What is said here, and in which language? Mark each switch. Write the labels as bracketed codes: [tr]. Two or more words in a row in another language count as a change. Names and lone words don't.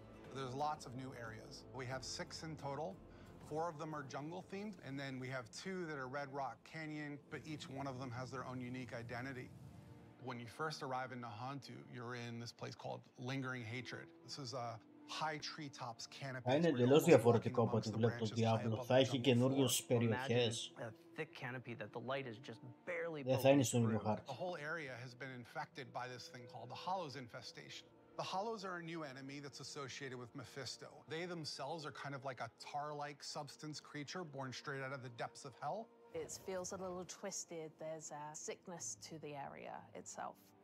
[en] There's lots of new areas. We have 6 in total. 4 of them are jungle themed, and then we have 2 that are Red Rock Canyon, but each one of them has their own unique identity. When you first arrive in Nahantu, you're in this place called Lingering Hatred. This is a high treetops canopy. [el] Θα είναι εντελώς διαφορετικό από ό,τι βλέπω το Diablo. Θα έχει καινούριες περιοχές. Δεν θα είναι στον ίδιο χάρτη. [en] The whole area has been infected by this thing called the Hollows infestation. The Hollows are a new enemy that's associated with Mephisto. They themselves are kind of like a tar-like substance creature born straight out of the depths of hell. It feels a little twisted. There's a sickness to the area itself.